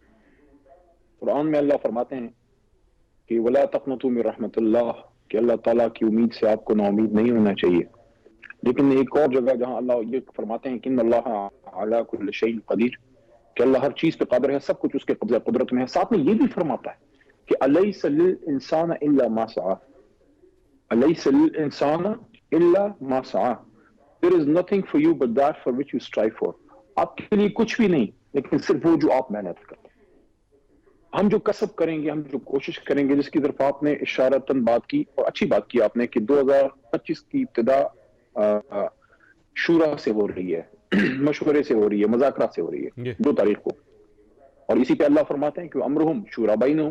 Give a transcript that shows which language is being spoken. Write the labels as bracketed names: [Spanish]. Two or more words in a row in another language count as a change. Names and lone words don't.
[Urdu] قرآن میں اللہ فرماتے ہیں کہ [Arabic] وَلَا تَقْنَطُوا مِن رحمت اللہ، [Urdu] کہ اللہ تعالیٰ کی امید سے آپ کو نا امید نہیں ہونا چاہیے۔ لیکن ایک اور جگہ جہاں اللہ یہ فرماتے ہیں کہ [Arabic] ان اللہ علی کل شیء قدیر، [Urdu] کہ اللہ ہر چیز پہ قادر ہے، سب کچھ اس کے قبضہ قدرت میں ہے۔ ساتھ میں یہ بھی فرماتا ہے کہ [Arabic] الیس للانسان الا ما سعی، الیس للانسان الا ما سعی، [English] there is nothing for you but that for which you strive for۔ [Urdu] آپ کے لیے کچھ بھی نہیں لیکن صرف وہ جو آپ محنت کرتے ہیں۔ ہم جو کسب کریں گے، ہم جو کوشش کریں گے، جس کی طرف آپ نے اشارتاً بات کی اور اچھی بات کی آپ نے کہ 2025 کی ابتدا شورا سے ہو رہی ہے، مشورے سے ہو رہی ہے، مذاکرات سے ہو رہی ہے 2 تاریخ کو، اور اسی پہ اللہ فرماتے ہیں کہ [Arabic] امرہم شورا بینہم۔